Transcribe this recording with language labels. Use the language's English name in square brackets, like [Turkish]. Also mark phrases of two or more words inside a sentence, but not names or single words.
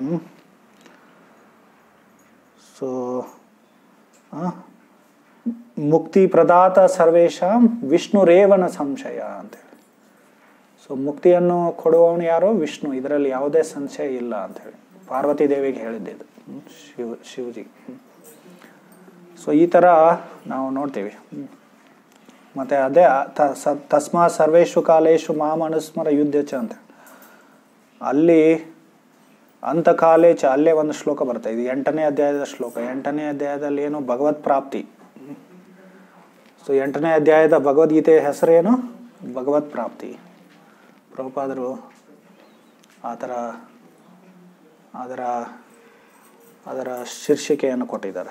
[Sanskrit] ಸೊ ಮುಕ್ತಿ ಪ್ರದಾತ ಸರ್ವೇಶಾಂ ವಿಷ್ಣುರೇವನ ಸಂಶಯ ಅಂತೇಳಿ. [Kannada] ಸೊ ಮುಕ್ತಿಯನ್ನು ಕೊಡುವವನು ಯಾರೋ ವಿಷ್ಣು, ಇದರಲ್ಲಿ ಯಾವುದೇ ಸಂಶಯ ಇಲ್ಲ ಅಂಥೇಳಿ ಪಾರ್ವತಿ ದೇವಿಗೆ ಹೇಳಿದ್ದಿದ್ದು ಶಿವಜಿ. ಸೊ ಈ ಥರ ನಾವು ನೋಡ್ತೀವಿ. ಮತ್ತು ಅದೇ [Sanskrit] ತಸ್ಮಾ ಸರ್ವೇಷು ಕಾಲೇಶು ಮಾಂ ಅನುಸ್ಮರ ಯುದ್ಧ ಚ [Kannada] ಅಂತ ಅಲ್ಲಿ [Sanskrit] ಅಂತಕಾಲೇ ಚ, [Kannada] ಅಲ್ಲೇ ಒಂದು ಶ್ಲೋಕ ಬರುತ್ತೆ. ಇದು 8ನೇ ಅಧ್ಯಾಯದ ಶ್ಲೋಕ. 8ನೇ ಅಧ್ಯಾಯದಲ್ಲಿ ಏನು? ಭಗವತ್ ಪ್ರಾಪ್ತಿ. ಸೊ 8ನೇ ಅಧ್ಯಾಯದ ಭಗವದ್ಗೀತೆಯ ಹೆಸರೇನು? ಭಗವತ್ ಪ್ರಾಪ್ತಿ. ಪ್ರಭುಪಾದರು ಅದರ ಶೀರ್ಷಿಕೆಯನ್ನು ಕೊಟ್ಟಿದ್ದಾರೆ.